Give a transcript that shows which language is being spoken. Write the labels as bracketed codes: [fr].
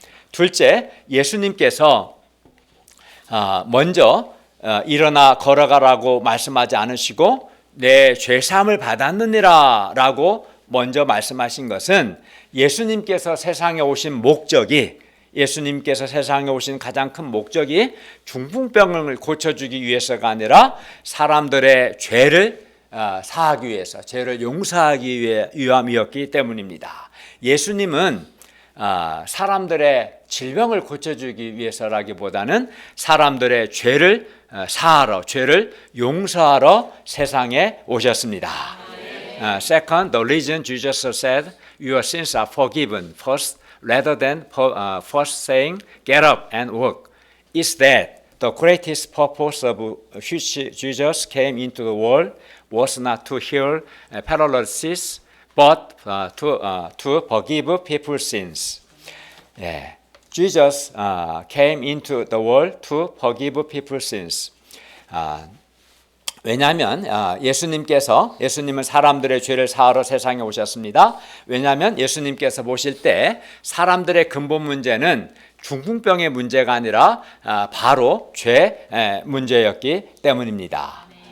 [ko] 둘째, 예수님께서 먼저 일어나 걸어가라고 말씀하지 않으시고 내 죄사함을 받았느니라 라고 먼저 말씀하신 것은 예수님께서 세상에 오신 목적이, 예수님께서 세상에 오신 가장 큰 목적이 중풍병을 고쳐주기 위해서가 아니라 사람들의 죄를 사하기 위해서, 죄를 용서하기 위함이었기 때문입니다. 예수님은 사람들의 질병을 고쳐주기 위해서라기보다는 사람들의 죄를 사하러, 죄를 용서하러 세상에 오셨습니다. [en] Second, the reason Jesus said, "Your sins are forgiven," first, rather than first saying, "Get up and walk," is that the greatest purpose of which Jesus came into the world was not to heal paralysis, but to forgive people's sins. 예, Jesus came into the world to forgive people's sins. [ko] 왜냐하면 예수님은 사람들의 죄를 사하러 세상에 오셨습니다. 왜냐하면 예수님께서 보실 때 사람들의 근본 문제는 중풍병의 문제가 아니라 바로 죄 문제였기 때문입니다.